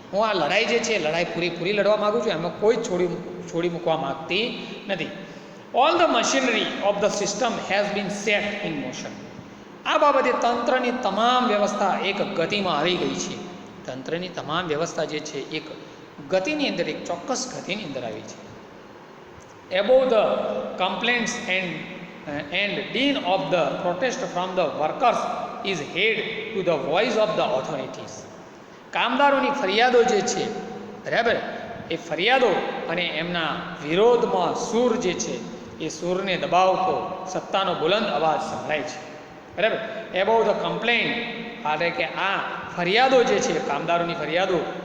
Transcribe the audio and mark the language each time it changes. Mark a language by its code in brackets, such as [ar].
[gu] હું આ લડાઈ જે છે લડાઈ પૂરી લડવા માગું છું, એમાં કોઈ છોડી મૂકવા માગતી નથી. [en] All the machinery of the system has been set in motion. [gu] આ બાબતે તંત્રની તમામ વ્યવસ્થા એક ગતિમાં આવી ગઈ છે. તંત્રની તમામ વ્યવસ્થા જે છે એક ગતિની અંદર, એક ચોક્કસ ગતિની અંદર આવી છે. [en] above the complaints and din of the protest from the workers is heard to the voice of the authorities. [gu] કામદારોની ફરિયાદો જે છે, બરાબર, એ ફરિયાદો અને એમના વિરોધમાં સૂર જે છે એ સૂરને દબાવતો સત્તાનો બુલંદ અવાજ સંભળાય છે, બરાબર. [en] above the complaint, [gu] એટલે કે આ ફરિયાદો જે છે, કામદારોની ફરિયાદો